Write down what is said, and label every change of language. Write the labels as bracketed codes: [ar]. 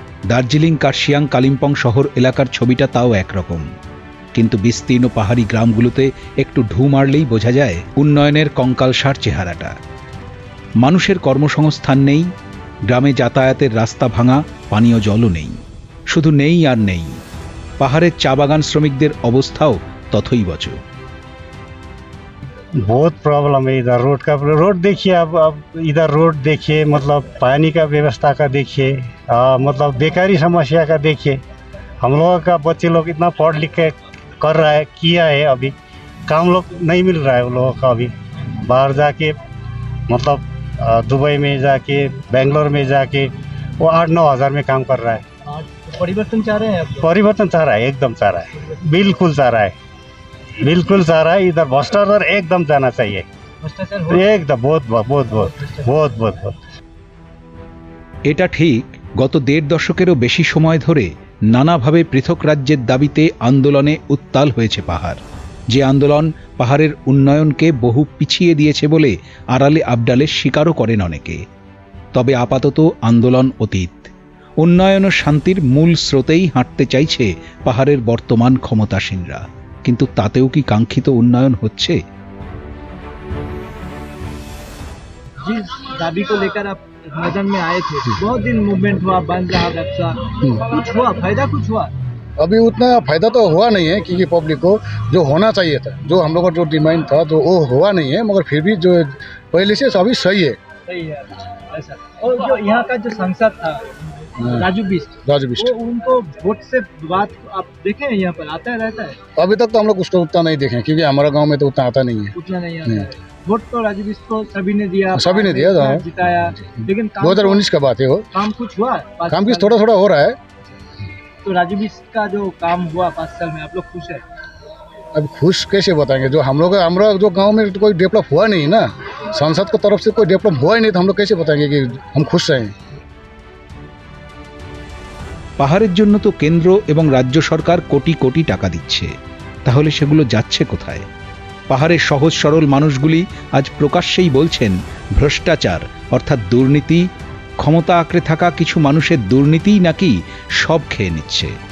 [bn] দার্জিলিং, কার্শিয়াং, কালিম্পং শহর এলাকার ছবিটা তাও একরকম, কিন্তু বিস্তীর্ণ পাহাড়ি গ্রামগুলোতে একটু ঢু মারলেই বোঝা যায় উন্নয়নের কঙ্কালসার চেহারাটা। মানুষের কর্মসংস্থান নেই, গ্রামে যাতায়াতের রাস্তা ভাঙা, পানীয় জলও নেই। শুধু নেই আর নেই, পাহাড়ের চা বাগান শ্রমিকদের অবস্থাও তথৈবচ। [hi] बहुत प्रॉब्लम है इधर रोड का। रोड देखिए, अब इधर रोड देखिए, मतलब पानी का व्यवस्था का देखिए, मतलब बेकारी समस्या का देखिए। हम लोगों का बच्चे लोग इतना पढ़ लिख के कर रहा है, किया है, अभी काम लोग नहीं मिल रहा है उन लोगों का। अभी बाहर जाके मतलब दुबई में जाके, बेंगलोर में जाके वो 8-9 हज़ार में काम कर रहा है। परिवर्तन चाह रहे हैं? परिवर्तन चाह रहा है, एकदम चाह रहा है, बिल्कुल चाह रहा है, बिल्कुल चाह रहा है। इधर भ्रष्टाचार एकदम जाना चाहिए, एकदम बहुत बहुत बहुत बहुत बहुत बहुत। [bn] এটা ঠিক, গত 1.5 দশকেরও বেশি সময় ধরে নানাভাবে পৃথক রাজ্যের দাবিতে আন্দোলনে উত্তাল হয়েছে পাহাড়। যে আন্দোলন পাহাড়ের উন্নয়নকে বহু পিছিয়ে দিয়েছে বলে আড়ালে আবডালে স্বীকারও করেন অনেকে। তবে আপাতত আন্দোলন অতীত। উন্নয়ন ও শান্তির মূল স্রোতেই হাঁটতে চাইছে পাহাড়ের বর্তমান ক্ষমতাসীনরা, কিন্তু তাতেও কি কাঙ্ক্ষিত উন্নয়ন হচ্ছে? [hi] जिस दाबी को लेकर आप मैदान में आए थे, बहुत दिन मूवमेंट हुआ, बंद रहा व्यवसाय, कुछ हुआ फायदा? कुछ हुआ? अभी उतना फायदा तो हुआ नहीं है, क्योंकि पब्लिक को जो होना चाहिए था, जो हम लोग का जो डिमांड था, जो वो हुआ नहीं है। मगर फिर भी जो पहले से अभी सही है। सही है ऐसा। और जो यहाँ का जो सांसद था राजू बिस्ट, वो उनको वोट से बात आप देखे हैं यहाँ पर आता है रहता है? अभी तक तो हम लोग उसको उतना नहीं देखे, क्योंकि हमारा गांव में तो उतना आता नहीं है। उतना नहीं आता है। वोट तो राजू बिस्ट को सभी ने दिया, जिताया, लेकिन 2019 का बात है। वो काम कुछ हुआ? काम कुछ थोड़ा थोड़ा हो रहा है। तो राजू बिस्ट का जो काम हुआ 5 साल में, आप लोग खुश है? अब खुश कैसे बताएंगे, जो हम लोग हमारा जो गांव में तो कोई डेवलप हुआ नहीं ना, सांसद की तरफ से कोई डेवलप हुआ ही नहीं, तो हम लोग कैसे बताएंगे कि हम खुश हैं। [bn] পাহাড়ের জন্য তো কেন্দ্র এবং রাজ্য সরকার কোটি কোটি টাকা দিচ্ছে, তাহলে সেগুলো যাচ্ছে কোথায়? পাহাড়ের সহজ সরল মানুষগুলি আজ প্রকাশ্যেই বলছেন ভ্রষ্টাচার অর্থাৎ দুর্নীতি, ক্ষমতা আঁকড়ে থাকা কিছু মানুষের দুর্নীতিই নাকি সব খেয়ে নিচ্ছে।